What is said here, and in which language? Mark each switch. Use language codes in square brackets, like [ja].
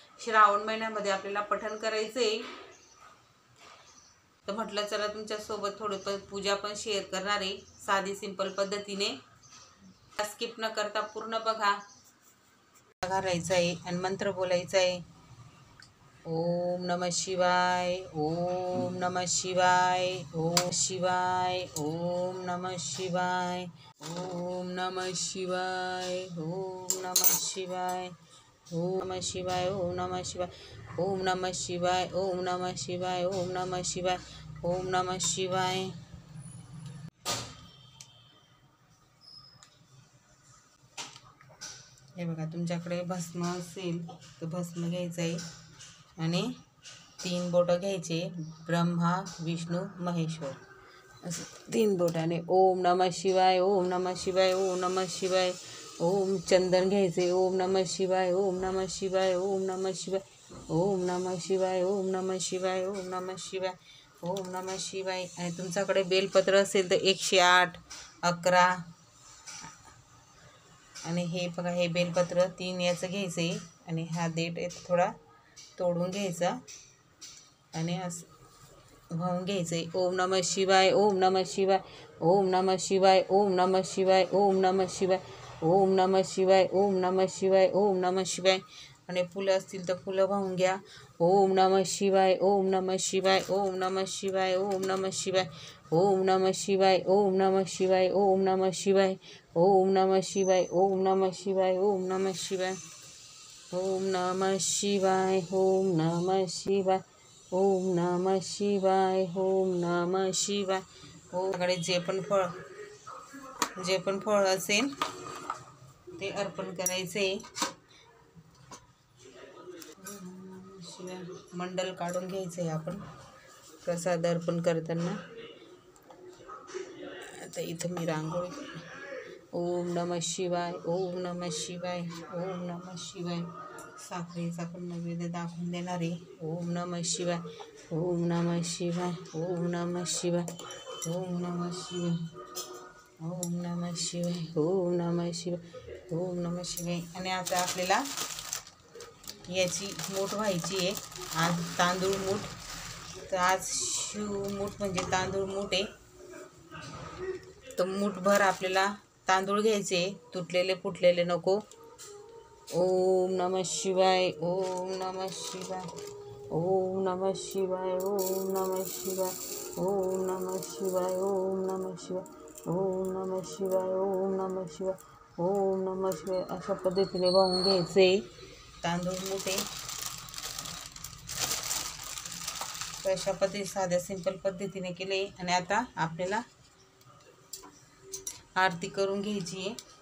[mr] श्रावण महिन्यामध्ये आपल्याला पठण करायचं आहे. तर म्हटलं चला तुमच्यासोबत थोडी पण पूजा पण शेअर करणार आहे साधी सिंपल पद्धतीने. स्किप न करता पूर्ण बघा. घालायचं आहे आणि मंत्र बोलायचा आहे. [sa] ओम नमः शिवाय, ओम नमः शिवाय, ओम शिवाय, ओम नमः शिवाय, ओम नमः शिवाय, ओम नमः शिवाय, ओम नमः शिवाय, ओम नमः शिवाय, ओम नमः शिवाय, ओम नमः शिवाय, ओम नमः शिवाय, ओम नमः शिवाय. [mr] हे बघा तुमच्याकडे भस्म असेल तर भस्म घ्यायचं आहे आणि 3 बोटं घ्यायचे. ब्रह्मा, विष्णू, महेश्वर असं 3 बोटाने [sa] ओम नमः शिवाय, ओम नमः शिवाय, [mr] ओम नमः शिवाय. ओम चंदन घ्यायचे. [sa] ओम नमः शिवाय, ओम नमः शिवाय, ओम नमः शिवाय, ओम नमः शिवाय, ओम नमः शिवाय, ओम नमः शिवाय, ओम नमः शिवाय. [mr] आणि तुमच्याकडे बेलपत्र असेल तर 108, 11 आणि हे बघा हे बेलपत्र 3 याचं घ्यायचं आहे आणि हा देठ आहे थोडा तोडून घ्यायचा आणि असं वाहून घ्यायचं आहे. [sa] ओम नमः शिवाय, ओम नमः शिवाय, ओम नमः शिवाय, ओम नमः शिवाय, ओम नमः शिवाय, ओम नमः शिवाय, ओम नमः शिवाय, ओम नमः शिवाय. [mr] आणि फुलं असतील तर फुलं वाहून घ्या. [sa] ओम नमः शिवाय, ओम नमः शिवाय, ओम नमः शिवाय, ओम नमः शिवाय, ओम नमः शिवाय, ओम नमः शिवाय, ओम नमः शिवाय, ओम नमः शिवाय, ओम नमः शिवाय, ओम नमः शिवाय, ओम नमः शिवाय, ओम नमः शिवाय, ओम नमः शिवाय, ओम नमः शिवाय. [mr] ओमकडे जे पण फळ असेल ते अर्पण करायचे. मंडल काढून घ्यायचं आहे आपण प्रसाद अर्पण करताना. आता इथं मी रांगोळी. [sa] ओम नमः शिवाय, ओम नमः शिवाय, ओम नमः शिवाय. [mr] साखरेचा पण नैवेद्य दाखवून देणार आहे. [sa] ओम नमः शिवाय, ओम नमः शिवाय, ओम नमः शिवाय, ओम नमः शिवाय, ओम नमः शिवाय, ओम नमः शिवाय, ओम नमः शिवाय. [mr] आणि आता आपल्याला याची मूठ व्हायची आहे. आज तांदूळ मूठ तर आज शिवमूठ म्हणजे तांदूळ मूठ आहे, तर मूठभर आपल्याला तांदूळ घ्यायचे, तुटलेले फुटलेले नको. [sa] ओम नमः शिवाय, ओम नमः शिवाय, ओम नमः शिवाय, ओम नमः शिवाय, ओम नमः शिवाय, ओम नमः शिवाय, ओम नमः शिवाय, ओम नमः शिवाय, ओम नमः शिवाय. [mr] अशा पद्धतीने वाहून घ्यायचे तांदूळ मोठे. अशा पद्धती साध्या सिंपल पद्धतीने केले. आणि आता आपल्याला आरती करून घ्यायची आहे.